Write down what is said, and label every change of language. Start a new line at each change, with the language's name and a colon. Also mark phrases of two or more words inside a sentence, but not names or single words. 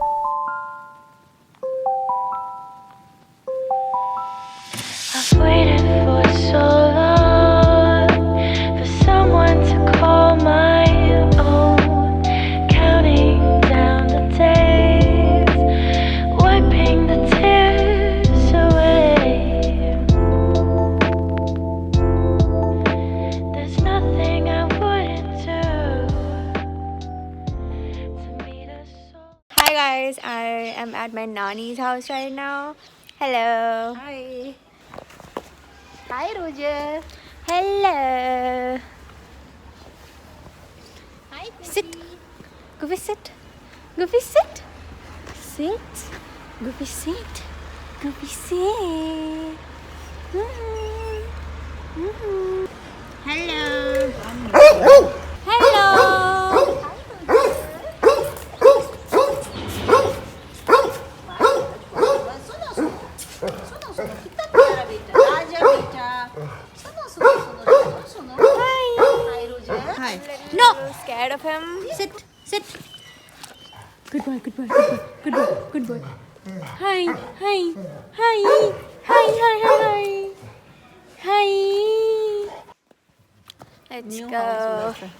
English: I've waited for so long for someone to call my own, counting down the days, wiping the tears away. There's nothing I wouldn't do. at my nanny's house right now. Hello. Hi. Hi, Roger. Hello. Hi, Sit. Goofy, sit. Goofy, sit. Sit. Goofy, sit. Goofy, sit. Hello. Hello.
Hindi: सुनो कितना प्यारा बेटा राजा बेटा सुनो सुनो सुनो सुनो सुनो हाय रोजर हाय
English: No. Scared of him. sit sit Good boy, good boy, good boy, good boy, good boy. Hi, hi, hi, hi, hi, hi, hi. Hi. Let's go.